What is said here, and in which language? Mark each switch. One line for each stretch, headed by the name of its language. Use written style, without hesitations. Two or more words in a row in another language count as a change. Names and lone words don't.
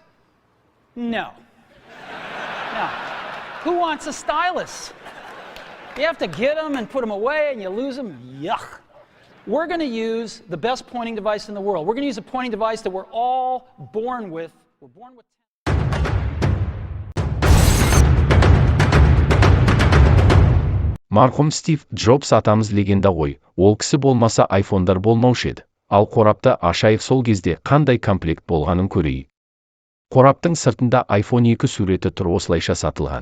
English: No. No. Who wants a stylus? You have to get them and put them away and you lose them. Yuck. We're going to use the best pointing device in the world. We're going to use a pointing device that we're all born with. We're born with.
Kazakh: Марқұм Стив Джобс атамыз легенда ғой. Ол кісі болмаса айфондар болмаушы еді. Ал қорапты ашайық, сол кезде қандай комплект болғанын көрейік. Қораптың сыртында iPhone 2 суреті тұр, осылайша сатылған.